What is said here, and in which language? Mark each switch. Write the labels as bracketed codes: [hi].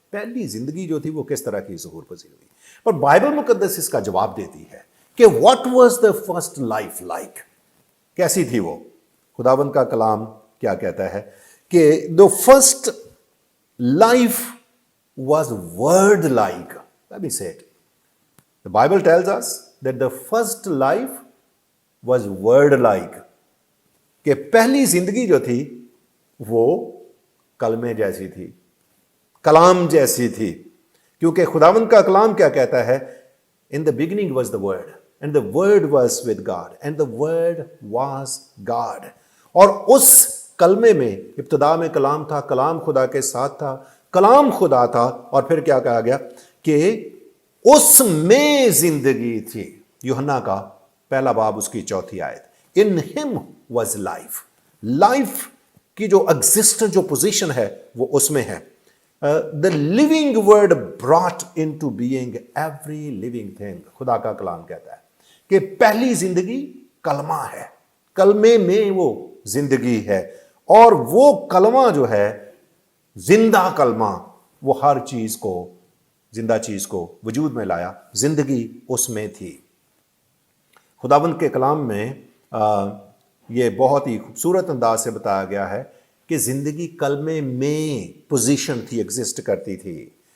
[ur] پہلی زندگی جو تھی وہ کس طرح کی ظہور پذیر ہوئی. پر بائبل مقدس اس کا جواب دیتی ہے کہ [en] What was the first life like. [ur] کیسی تھی وہ؟ خداوند کا کلام کیا کہتا ہے کہ [en] the first life was word like. Let me say it. The Bible tells us that the first life was word like. [ur] کہ پہلی زندگی جو تھی وہ کلمے جیسی تھی, کلام جیسی تھی. کیونکہ خداوند کا کلام کیا کہتا ہے, [en] in the beginning was the word and the word was with God and the word was God. [ur] اور اس کلمے میں ابتدا میں کلام تھا, کلام خدا کے ساتھ تھا, کلام خدا تھا, اور پھر کیا کہا گیا کہ اس میں زندگی تھی. یوحنا کا 1 باب اس کی 4 آیت. [en] In him was life. [ur] Life کی جو ایگزسٹنس, جو پوزیشن ہے وہ اس میں ہے. [en] The living word brought into being every living thing. [ur] خدا کا کلام کہتا ہے کہ پہلی زندگی کلمہ ہے, کلمے میں وہ زندگی ہے, اور وہ کلمہ جو ہے زندہ کلمہ, وہ ہر چیز کو, زندہ چیز کو وجود میں لایا. زندگی اس میں تھی. خداوند کے کلام میں یہ بہت ہی خوبصورت انداز سے بتایا گیا ہے کہ زندگی کلمے میں پوزیشن تھی, ایگزسٹ کرتی تھی.